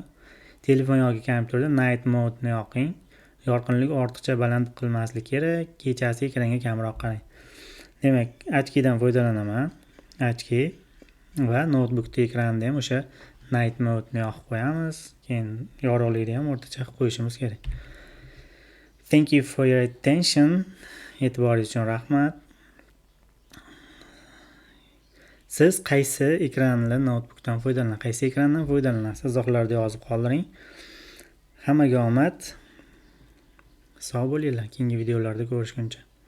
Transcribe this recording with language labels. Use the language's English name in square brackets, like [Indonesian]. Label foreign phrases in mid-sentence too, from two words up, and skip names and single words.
[Uzbek] Telefon yoki kompyuterda [English] night mode [Uzbek] ni yoqing. Yorqinlik ortiqcha baland qilmaslik kerak. Kechasi ekranga kamroq qarang. Demak, ochkidan foydalanaman. Ochki va notebookda ekranni ham o'sha [English] night mode [Uzbek] ni yoqib qo'yamiz. Keyin yorug'likni ham o'rtacha qilib qo'yishimiz kerak. [English] Thank you for your attention. [Uzbek] E'tiboringiz uchun rahmat. Siz qaysi notebookdan foydalanasiz? Izohlarda yozib qoldiring. Hammaga omad. Sog' bo'linglar. Keyingi videolarda ko'rishguncha.